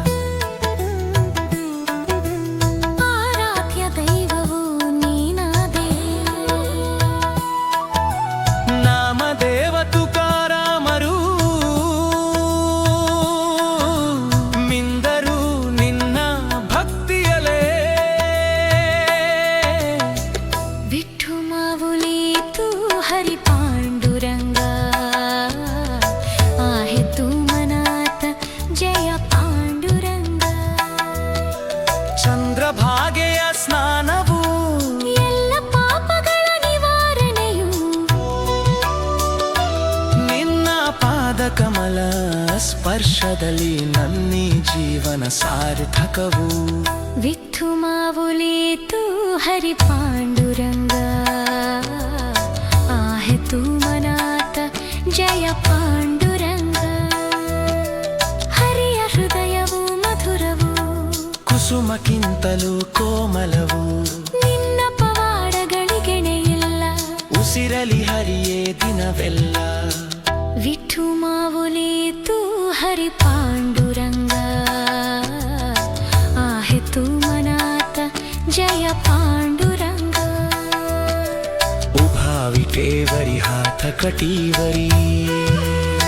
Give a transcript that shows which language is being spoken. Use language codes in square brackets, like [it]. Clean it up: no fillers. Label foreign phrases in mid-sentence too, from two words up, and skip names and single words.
[kn] ಆರಾಧ್ಯ ದೈವವು ನೀನಾದೆ, ನಾಮದೇವ ತುಕಾರಾಮರು ಮಿಂದರು ನಿನ್ನ ಭಕ್ತಿಯಲೇ. [mr] विठ्ठु माऊली तू हरि पांडुरंग आहे तू मनात जय पांडुरंग। [kn] ಚಂದ್ರಭಾಗೆಯ ಸ್ನಾನವು ಎಲ್ಲ ಪಾಪಗಳ ನಿವಾರಣೆಯು ನಿನ್ನ ಪಾದ ಕಮಲ ಸ್ಪರ್ಶದಲ್ಲಿ ನನ್ನಿ ಜೀವನ ಸಾರ್ಥಕವು. [mr] विठ्ठु माऊली तू हरि पांडुरंग आहे तू मनात जय पांडुरंग। [kn] हरिಯ ಹೃದಯವು ಮಧುರವು, ಕುಸುಮಕ್ಕಿಂತಲೂ ಕೋಮಲವು, ನಿನ್ನ ಪವಾಡಗಳಿಗೆಣೆಯಿಲ್ಲ. ಉಸಿರಲಿ ಹರಿಯೇ ದಿನವೆಲ್ಲ. [mr] विठ्ठु माऊली तू हरि पांडुरंग आहे तू मनात जय पांडुरंग। उभा विटेवरी हात कटेवरी.